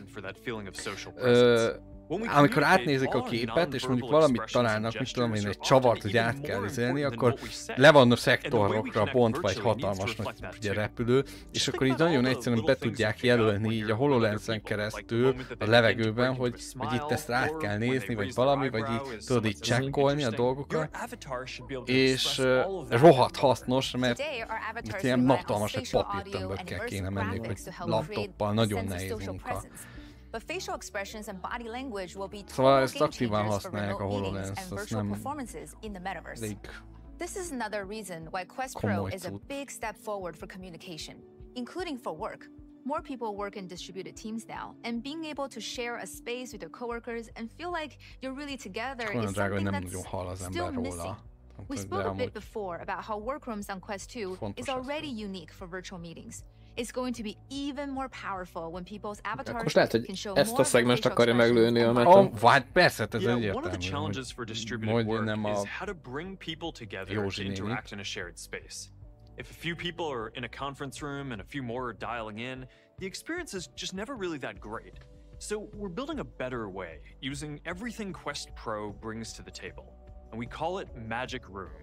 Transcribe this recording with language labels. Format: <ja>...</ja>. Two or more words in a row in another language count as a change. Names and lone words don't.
<hu>amikor átnézik a képet, és mondjuk valamit találnak, mit tudom én, egy csavart, hogy át kell izélni, akkor le van a szektorokra bontva egy hatalmas nagy ugye, repülő, és akkor így nagyon egyszerűen be tudják jelölni így a HoloLens-en keresztül a levegőben, hogy itt ezt át kell nézni, vagy valami, vagy így tudod így csekkolni a dolgokat, és rohadt hasznos, mert itt ilyen hatalmas egy papírtömbökkel kéne menni, vagy laptoppal, nagyon nehéz munka.</hu> <en>But facial expressions and body language will be total game changers for remote meetings and virtual performances in the metaverse. This is another reason why Quest Pro is a big step forward for communication, including for work. More people work in distributed teams now, and being able to share a space with your coworkers and feel like you're really together is something that's still missing. We spoke a bit before about how workrooms on Quest 2 is already unique for virtual meetings. It's going to be even more powerful when people's avatars can show more facial expressions.</en> <hu>Vagy persze, ez egyértelmű.</hu> <en>One of the challenges for distributed work is how to bring people together to interact in a shared space. If a few people are in a conference room and a few more are dialing in, the experience is just never really that great. So we're building a better way, using everything Quest Pro brings to the table, and we call it Magic Room.</en>